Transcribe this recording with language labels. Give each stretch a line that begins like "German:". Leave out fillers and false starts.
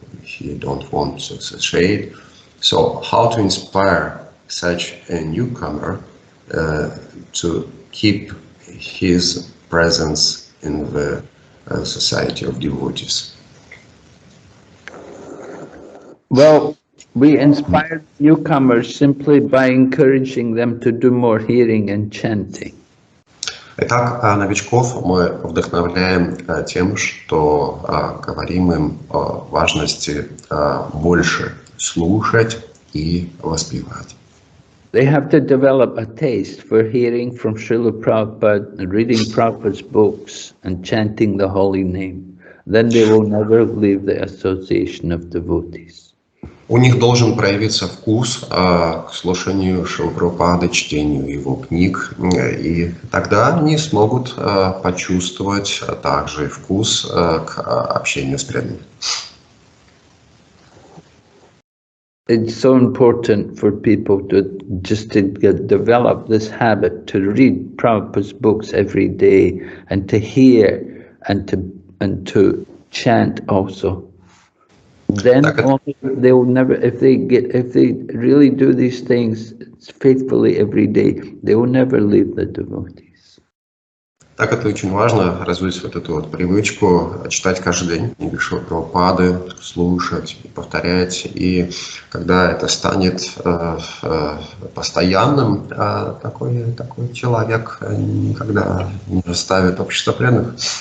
English: He don't want to associate. So how to inspire such a newcomer to keep his presence in the society of devotees? Well, we inspire newcomers simply by encouraging them to do more hearing and chanting.
Russian: Итак, новичков мы вдохновляем тем, что говорим им о важности больше слушать и воспевать.
English: They have to develop a taste for hearing from Srila Prabhupada and reading Prabhupada's books and chanting the holy name. Then they will never leave the association of devotees.
Russian: У них должен проявиться вкус к слушанию Шрилы Прабхупады, чтению его книг, и тогда они смогут почувствовать также вкус к общению с преданными.
English: It's so important for people to develop this habit to read Prabhupada's books every day and to hear and to chant also. Then only they will never, if they really do these things faithfully every day, they will never leave the devotees.
Russian: Так это очень важно, развить вот эту вот привычку читать каждый день книги Шрилы Прабхупады, слушать, повторять. И когда это станет постоянным, такой человек никогда не оставит общество преданных.